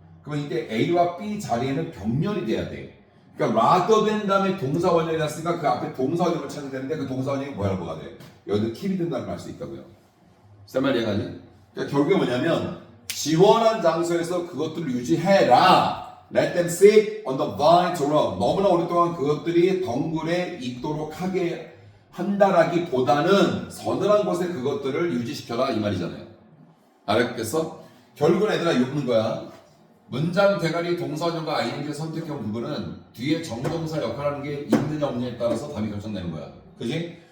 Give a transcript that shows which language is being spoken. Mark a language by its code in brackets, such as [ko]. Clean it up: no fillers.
[ko] 그러면 이때 A와 B 자리에는 병렬이 돼야 돼. 그러니까 rather than 다음에 동사 원형이 났으니까 그 앞에 동사 원형을 찾아야 되는데 그 동사 원형이 뭐가 돼? 여기도 keep이 된다는 걸 알 수 있다고요. 쌤말 이해가니? 그러니까 결국에 뭐냐면 지원한 장소에서 그것들을 유지해라. [en] Let them sit on the vine to rot. [ko] 너무나 오랫동안 그것들이 덩굴에 있도록 하게 한다라기보다는 서늘한 곳에 그것들을 유지시켜라 이 말이잖아요. 알았겠어? 결국은 얘들아 이러는 거야. 문장 대가리 동사원형과 ing 선택형 부분은 뒤에 정동사 역할하는 게 있느냐 없느냐에 따라서 답이 결정되는 거야. 그지?